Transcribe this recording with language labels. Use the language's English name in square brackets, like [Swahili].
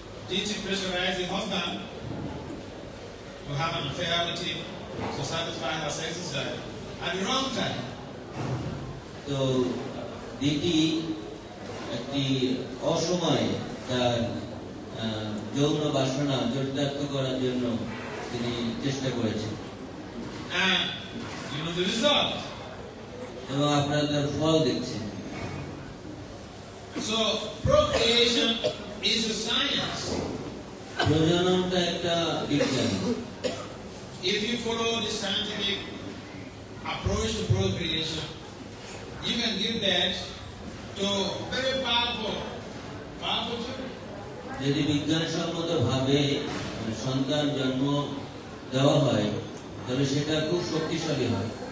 [English] Did you pressurize the husband to have an affair with him to satisfy her sex desire at the wrong time? [Bangla] তো দিদি একটি অসময়ে তার যৌন বাসনা চরিতার্থ করার জন্য তিনি চেষ্টা করেছেন, [English] And you know the result. [Bangla] এবং আপনারা তার ফল দেখছেন। [English] So procreation is a science. [Bangla] প্রজননটা একটা বিজ্ঞান। [English] If you follow the scientific approach to procreation, you can give birth to very powerful children. [Bangla] যদি বিজ্ঞানসম্মত ভাবে সন্তান জন্ম দেওয়া হয় তাহলে সেটা খুব শক্তিশালী হয়।